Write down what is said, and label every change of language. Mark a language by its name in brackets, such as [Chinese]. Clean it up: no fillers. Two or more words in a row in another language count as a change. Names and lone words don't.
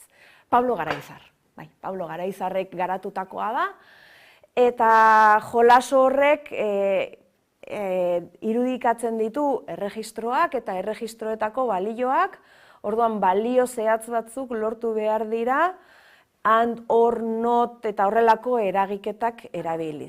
[Basque] Pablo Garaizar, Pablo Garaizarrek garatutakoa da, eta jolas horrek irudikatzen ditu erregistroak eta erregistroetako balioak, orduan balio zehatz batzuk lortu behar dira, [English] and, or, not [Basque] eta horrelako eragiketak erabiliz.